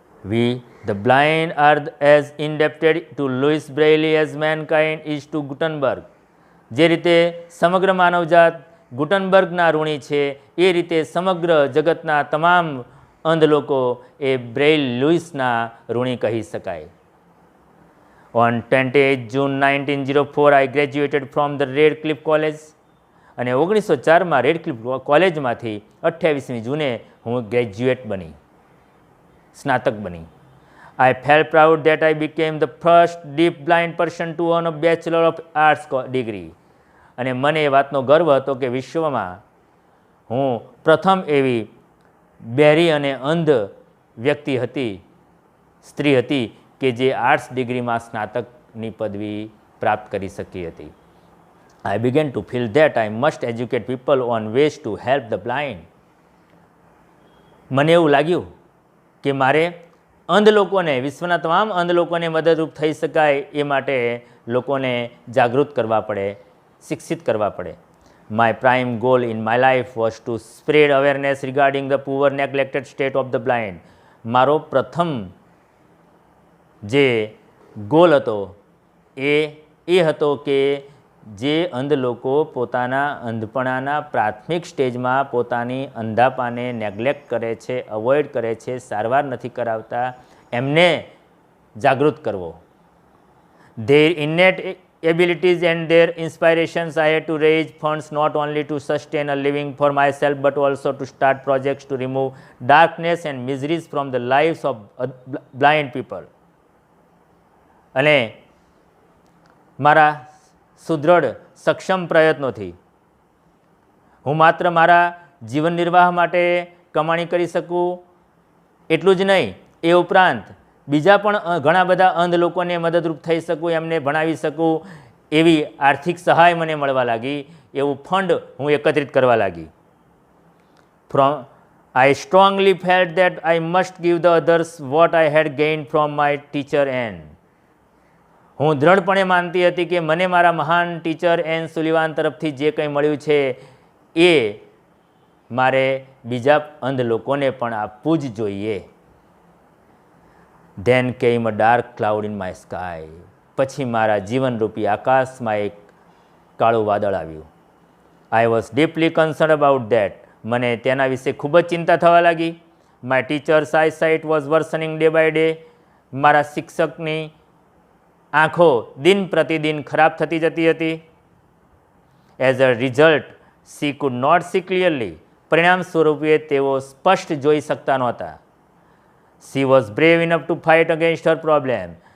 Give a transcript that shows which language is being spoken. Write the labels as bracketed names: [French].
[English] We, the blind, are as indebted to Louis Braille as mankind is to Gutenberg. [Gujarati] જે રીતે સમગ્ર માનવજાત ગુટનબર્ગના ઋણી છે, એ રીતે સમગ્ર જગતના તમામ અંધ લોકો એ બ્રેઇલ લુઈસના ઋણી કહી શકાય. [English] On 28 June 1904, I graduated from the Radcliffe College. [Gujarati] અને 1904માં રેડક્લિફ કોલેજમાંથી 28મી જૂને હું ગ્રેજ્યુએટ બની, સ્નાતક બની. [English] I felt proud that I became the first deaf blind person to earn a Bachelor of Arts degree. [Gujarati] અને મને એ વાતનો ગર્વ હતો કે વિશ્વમાં હું પ્રથમ એવી બહેરી અને અંધ વ્યક્તિ હતી, સ્ત્રી હતી કે જે આર્ટ્સ ડિગ્રીમાં સ્નાતકની પદવી પ્રાપ્ત કરી શકી હતી. [English] I began to feel that I must educate people on ways to help the blind. [Gujarati] મને એવું લાગ્યું કે મારે અંધ લોકોને, વિશ્વના તમામ અંધ લોકોને મદદરૂપ થઈ શકાય એ માટે લોકોને જાગૃત કરવા પડે, શિક્ષિત કરવા પડે. [English] My prime goal in my life was to spread awareness regarding the poor neglected state of the blind. [Gujarati] મારો પ્રથમ જે ગોલ હતો એ હતો કે જે અંધ લોકો પોતાના અંધપણાના પ્રાથમિક સ્ટેજમાં પોતાની અંધાપાને નેગ્લેક્ટ કરે છે, અવોઇડ કરે છે, સારવાર નથી કરાવતા, એમને જાગૃત કરવો. [English] Their innate abilities and their inspirations, I had to raise funds not only to sustain a living for myself but also to start projects to remove darkness and miseries from the lives of blind people. [Gujarati] અને મારા સુદૃઢ સક્ષમ પ્રયત્નોથી હું માત્ર મારા જીવન નિર્વાહ માટે કમાણી કરી શકું એટલું જ નહીં, એ ઉપરાંત બીજા પણ ઘણા બધા અંધ લોકોને મદદરૂપ થઈ શકું, એમને ભણાવી શકું, એવી આર્થિક સહાય મને મળવા લાગી, એવું ફંડ હું એકત્રિત કરવા લાગી. [English] I strongly felt that I must give the others what I had gained from my teacher Anne. [Gujarati] હું દ્રઢપણે માનતી હતી કે મને મારા મહાન ટીચર એન સુલિવાન તરફથી જે કંઈ મળ્યું છે એ મારે બીજા અંધ લોકોને પણ આપવું જ જોઈએ. [English] Then came a dark cloud in my sky. [Gujarati] પછી મારા જીવનરૂપી આકાશમાં એક કાળું વાદળ આવ્યું. [English] I was deeply concerned about that. [Gujarati] મને તેના વિશે ખૂબ જ ચિંતા થવા લાગી. [English] My teacher's eyesight was worsening day by day. [Gujarati] મારા શિક્ષકની આંખો દિન પ્રતિદિન ખરાબ થતી જતી હતી. [English] As a result, she could not see clearly. [Gujarati] પરિણામ સ્વરૂપે તેઓ સ્પષ્ટ જોઈ શકતા નહોતા. [English] She was brave enough to fight against her problem.